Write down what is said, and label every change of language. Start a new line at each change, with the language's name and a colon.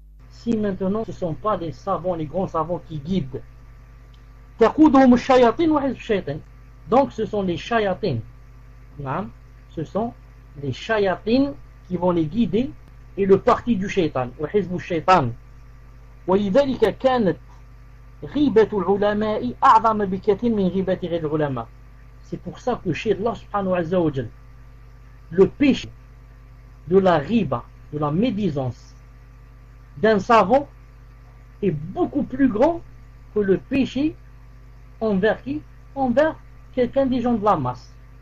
French: Si maintenant ce ne sont pas les savants, les grands savants qui guident.
Arabic: Taquduhum ash-shayatin wa hizb ash-shaytan.
French: Donc ce sont les shayatins. Ce sont les shayatins qui vont les guider et le parti du shaitan,
Arabic: wa hizb ash-shaytan. ولذلك كانت غيبة العلماء أعظم بكثير من غيبة غير العلماء.
French: C'est pour ça que chez Allah subhanahu wa ta'ala, le péché de la riba, de la médisance d'un savant est beaucoup plus grand que le péché envers qui? Envers quelqu'un des gens de la masse.